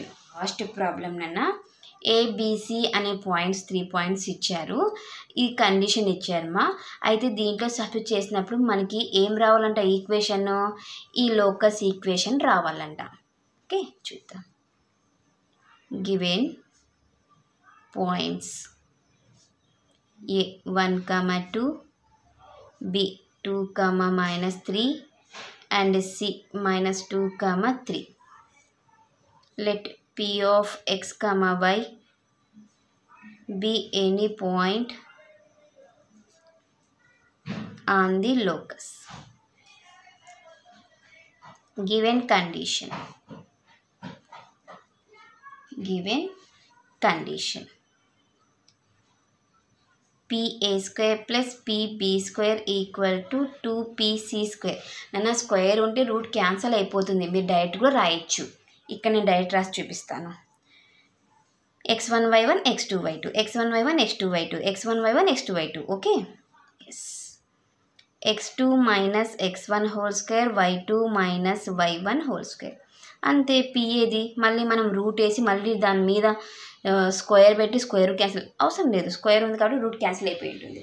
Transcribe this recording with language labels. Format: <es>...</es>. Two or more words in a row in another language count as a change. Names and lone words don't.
<en>first problem</en> <te>నన్న ఏబిసి అనే పాయింట్స్ 3 పాయింట్స్ ఇచ్చారు, ఈ కండిషన్ ఇచ్చారమ్మా. అయితే దీంట్లో సబ్స్టిట్యూట్ చేసినప్పుడు మనకి ఏం రావాలంట ఈక్వేషన్, ఈ</te> <en>locus equation</en> <te>రావాలంట.</te> <en>okay చూద్దాం. given points A 1, 2, B 2, -3 and c -2, 3. Let p of x, y be any point on the locus. Given condition. pa square plus pb square equal to 2pc square.</en> <te>నన్ను స్క్వేర్ ఉంటే</te> <en>root cancel</en> <te>అయిపోతుంది, మీరు డైరెక్ట్ కూడా రాయొచ్చు. ఇక్కడ నేను డైరెక్ట్ రాసి చూపిస్తాను.</te> <en>x1 y1 x2 y2 x1 y1 x2 y2 x1 y1 x2 y2. okay yes. x2 minus x1 whole square y2 minus y1 whole square. అంతే.</en> <te>పిఏది మళ్ళీ మనం రూట్ వేసి మళ్ళీ దాని మీద స్క్వేర్ పెట్టి</te> <en>square cancel</en> <te>అవసరం లేదు, స్క్వేర్ ఉంది కాబట్టి</te> <en>root cancel</en> <te>అయిపోయి ఉంటుంది.</te>